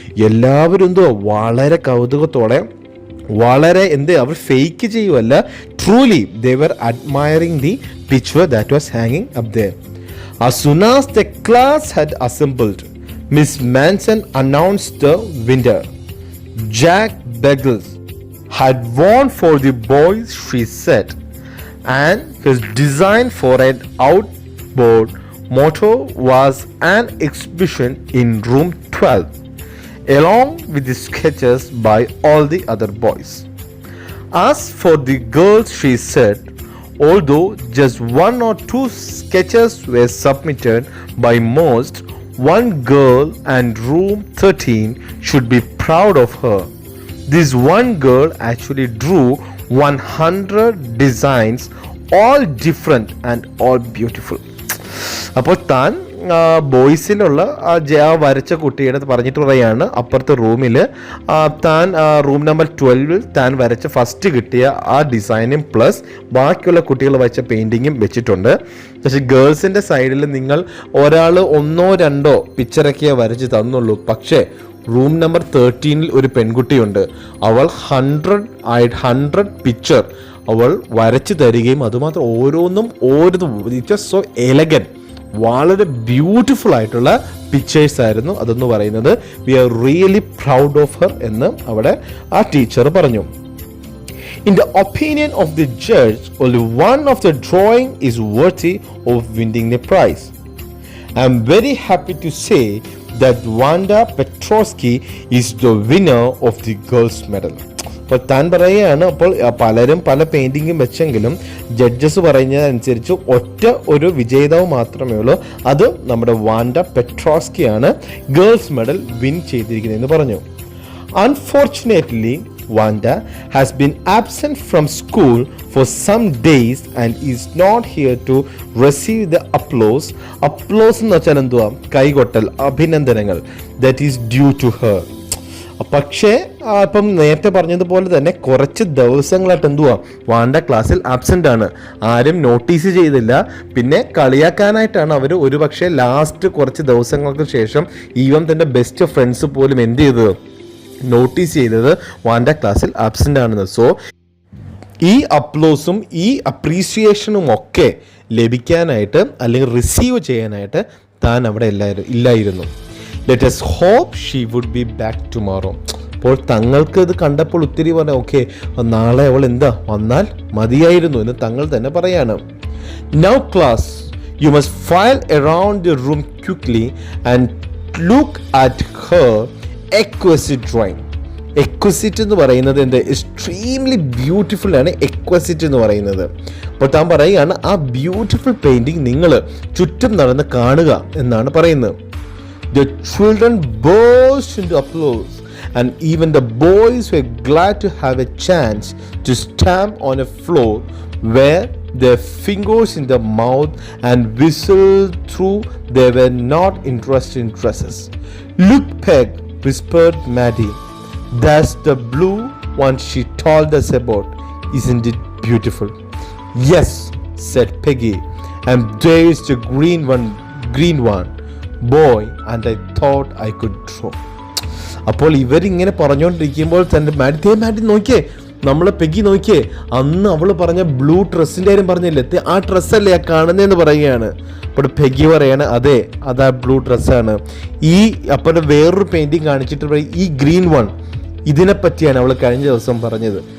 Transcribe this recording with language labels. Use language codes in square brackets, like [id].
[ml] എല്ലാവരും വളരെ കൗതുകത്തോടെ വളരെ അവർ fake ചെയ്യുമല്ല, [en] Truly they were admiring the picture that was ഹാങ്ങിങ് up there. As soon as the class had assembled, Miss Manson announced the winner. Jack Beggles had won for the boys, she said, and his design for an outboard motto was an exhibition in room 12, along with the sketches by all the other boys. As for the girls, she said, although just 1 or 2 sketches were submitted by most, one girl and room 13 should be proud of her. This one girl actually drew 100 designs, all different and all beautiful. [ml] അപ്പോൾ താൻ ബോയ്സിലുള്ള ആ വരച്ച കുട്ടിയുടെ പറഞ്ഞിട്ട് പറയാണ്, അപ്പുറത്തെ റൂമിൽ താൻ റൂം നമ്പർ 12 താൻ വരച്ച ഫസ്റ്റ് കിട്ടിയ ആ ഡിസൈനും പ്ലസ് ബാക്കിയുള്ള കുട്ടികൾ വരച്ച പെയിൻറ്റിങ്ങും വെച്ചിട്ടുണ്ട്. പക്ഷേ ഗേൾസിൻ്റെ സൈഡിൽ നിങ്ങൾ ഒരാൾ 1 or 2 പിക്ചറൊക്കെ വരച്ച് തന്നുള്ളൂ. പക്ഷേ റൂം നമ്പർ 13 ഒരു പെൺകുട്ടിയുണ്ട്. അവൾ 100 പിക്ചർ അവൾ വരച്ച് തരികയും അതുമാത്രം ഓരോന്നും [en] it was so elegant, [ml] വളരെ ബ്യൂട്ടിഫുൾ ആയിട്ടുള്ള പിക്ചേഴ്സ് ആയിരുന്നു അതെന്ന് പറയുന്നത്. [en] we are really proud of her [ml] എന്ന് അവിടെ ആ ടീച്ചർ പറഞ്ഞു. [en] In the opinion of the judge, only one of the drawing is worthy of winning the prize. I am very happy to say that Wanda Petrosky is the winner of the girls medal. [ml] അപ്പോൾ താൻ പറയുകയാണ്, അപ്പോൾ പലരും പല പെയിൻറ്റിങ്ങും വെച്ചെങ്കിലും judges പറയുന്നതനുസരിച്ച് ഒറ്റ ഒരു വിജയിതാവ് മാത്രമേ ഉള്ളൂ, അത് നമ്മുടെ വാൻഡ പെട്രോസ്കിയാണ് ഗേൾസ് മെഡൽ വിൻ ചെയ്തിരിക്കുന്നതെന്ന് പറഞ്ഞു. [en] Unfortunately, Wanda has been absent from school for some days and is not here to receive the applause. [ml] Applause എന്ന് വെച്ചാൽ എന്തുവാ? കൈകൊട്ടൽ, അഭിനന്ദനങ്ങൾ. [en] That is due to her. [ml] പക്ഷേ ഇപ്പം നേരത്തെ പറഞ്ഞതുപോലെ തന്നെ കുറച്ച് ദിവസങ്ങളായിട്ട് എന്തുവാ വാണ്ട ക്ലാസ്സിൽ ആബ്സെൻ്റ് ആണ്. ആരും നോട്ടീസ് ചെയ്തില്ല. പിന്നെ കളിയാക്കാനായിട്ടാണ് അവർ ഒരു പക്ഷേ ലാസ്റ്റ് കുറച്ച് ദിവസങ്ങൾക്ക് ശേഷം ഈവൻ തൻ്റെ ബെസ്റ്റ് ഫ്രണ്ട്സ് പോലും എന്ത് ചെയ്തത്, നോട്ടീസ് ചെയ്തത് വാണ്ട ക്ലാസ്സിൽ ആബ്സെൻ്റ് ആണെന്ന്. സോ ഈ അപ്ലോസും ഈ അപ്രീസിയേഷനും ഒക്കെ ലഭിക്കാനായിട്ട് അല്ലെങ്കിൽ റിസീവ് ചെയ്യാനായിട്ട് താൻ അവിടെ ഇല്ലായിരുന്നു. [en] Let us hope she would be back tomorrow. [ml] അപ്പോൾ തങ്ങൾക്ക് ഇത് കണ്ടപ്പോൾ ഒത്തിരി പറഞ്ഞു, ഓക്കെ നാളെ അവൾ വന്നാൽ മതിയായിരുന്നു എന്ന് തങ്ങൾ തന്നെ പറയാണ്. [en] Now class, you must file around the room quickly and look at her exquisite drawing. [ml] Exquisite എന്ന് പറയുന്നത് [en] extremely beautiful [ml] ആണ് exquisite എന്ന് പറയുന്നത്. അപ്പോൾ താൻ പറയുകയാണ്, ആ ബ്യൂട്ടിഫുൾ പെയിൻറ്റിങ് നിങ്ങൾ ചുറ്റും നടന്ന് കാണുക എന്നാണ് പറയുന്നത്. [en] The children burst into applause, and even the boys were glad to have a chance to stamp on a floor where their fingers in their mouth and whistle through they were not interested in dresses. "Look, Peg," whispered Maddie. "That's the blue one she told us about. Isn't it beautiful?" "Yes," said Peggy, "and there's the green one. Boy, and I thought I could draw." [ml] അപ്പോൾ ഇവരിങ്ങനെ പറഞ്ഞുകൊണ്ടിരിക്കുമ്പോൾ തന്നെ Madey നോക്കിയേ, നമ്മളെ Peggy നോക്കിയേ, അന്ന് അവൾ പറഞ്ഞ ബ്ലൂ ഡ്രസ്സിൻ്റെ കാര്യം പറഞ്ഞില്ലേ, ആ ഡ്രസ്സല്ലേ ആ കാണുന്നതെന്ന് പറയുകയാണ്. അപ്പോൾ പെഗി പറയാണ്, അതെ അതാ ബ്ലൂ ഡ്രസ്സാണ്. അപ്പോൾ വേറൊരു പെയിൻറ്റിങ് കാണിച്ചിട്ട് ഈ ഗ്രീൻ വൺ, ഇതിനെപ്പറ്റിയാണ് അവൾ കഴിഞ്ഞ ദിവസം പറഞ്ഞത്.